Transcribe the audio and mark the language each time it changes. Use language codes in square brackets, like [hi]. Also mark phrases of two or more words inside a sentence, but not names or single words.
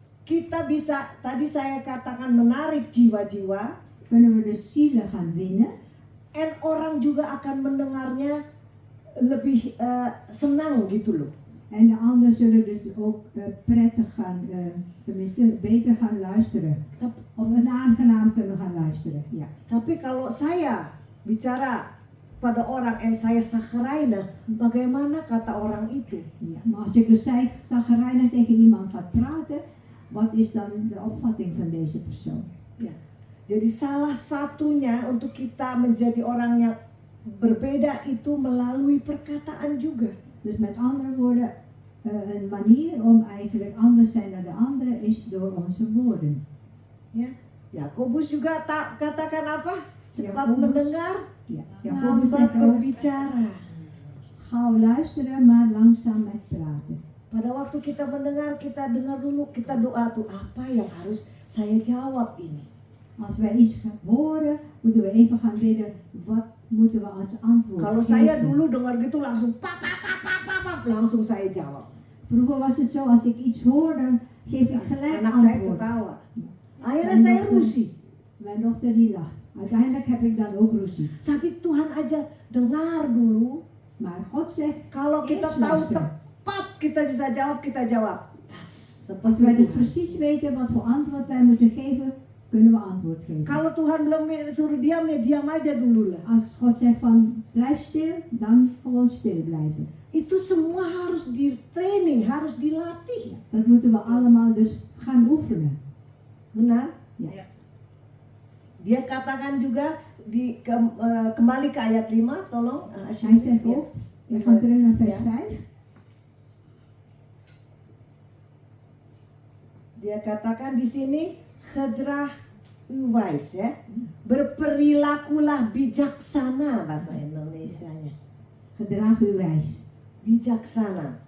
[id] kita bisa, tadi saya katakan menarik jiwa-jiwa, [nl] kunnen we dus zielen gaan winnen. [id] and orang juga akan mendengarnya lebih senang gitu loh. [nl] En de anderen zullen dus ook prettig gaan, tenminste beter gaan luisteren. Of aangenaam kunnen gaan luisteren. Ja. [id] Tapi kalau saya bicara pada orang en saya zagrijnig, bagaimana kata orang itu? [nl] Ja. Maar als ik dus zagrijnig tegen iemand ga praten, wat is dan de opvatting van deze persoon? [id] Ya. Jadi salah satunya untuk kita menjadi orang yang berbeda itu melalui perkataan juga. [nl] Dus met andere woorden, een manier om eigenlijk anders zijn dan de andere is door onze woorden. [id] Ya. Yakobus juga tak katakan apa? Cepat Yakobus. mendengar, [nl] Ja. Jacobus [id] lambat [nl] zegt ook, [id] berbicara. [nl] gauw luisteren, maar langzaam met praten. [id] Pada waktu kita mendengar, kita dengar dulu, kita doa tuh apa yang harus saya jawab ini. [nl] Als wij iets gaan horen, moeten we even gaan bidden, wat moeten we als antwoord [id] Kalau [nl] geven. [id] saya dulu dengar gitu langsung pap, langsung saya jawab. [nl] Vroeger was het zo, als ik iets hoor, dan geef ik gelijk [id] Anak saya [nl] antwoord. [id] ketawa. Akhirnya saya rusi. [nl] Mijn dochter die lacht. Uiteindelijk heb ik dan ook ruzie. [id] Tapi Tuhan aja dengar dulu. [nl] Maar God zegt, [id] Kalau kita [nl] Yes, [id] tahu [nl] luister. [id] tepat kita bisa jawab, kita jawab. [nl] als wij dus [id] Tuhan. [nl] precies weten wat voor antwoord wij moeten geven, kunnen we antwoord geven. [id] Kalau Tuhan belum suruh diam ya diam aja dulu lah. [nl] Als God zegt van, blijf stil, dan gewoon stil blijven. [id] Itu semua harus di training, harus dilatih. [nl] Dat moeten we allemaal dus gaan oefenen. [id] Benar? [nl] Ja. [id] Dia katakan juga kembali ke ayat 5, tolong. [nl] Hij zegt ook, we gaan terug naar vers Ja. 5. [id] Dia katakan di sini [nl] gedrag uwais [id] ya. Berperilakulah bijaksana bahasa Indonesianya. [nl] Gedraag u wijs. [id] Bijaksana.